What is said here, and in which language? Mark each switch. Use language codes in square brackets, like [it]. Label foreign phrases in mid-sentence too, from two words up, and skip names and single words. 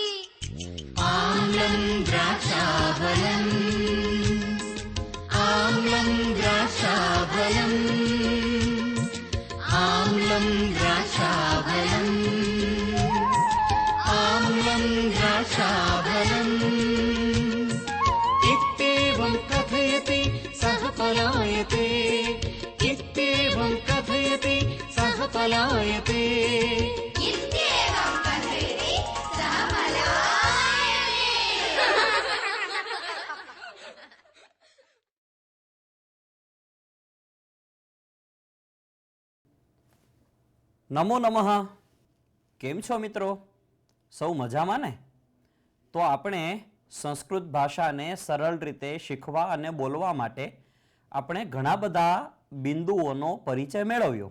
[sa] आम्लं द्राक्षाफलम् आम्लं द्राक्षाफलम् आम्लं द्राक्षाफलम् आम्लं द्राक्षाफलम् इत्येवं कथयति सः पलायते इत्येवं कथयति सः पलायते इत्येवं कथयति सः पलायते નમો નમઃ. [gu] કેમ છો મિત્રો? સૌ મજામાં ને? તો આપણે સંસ્કૃત ભાષાને સરળ રીતે શીખવા અને બોલવા માટે આપણે ઘણા બધા બિંદુઓનો પરિચય મેળવ્યો.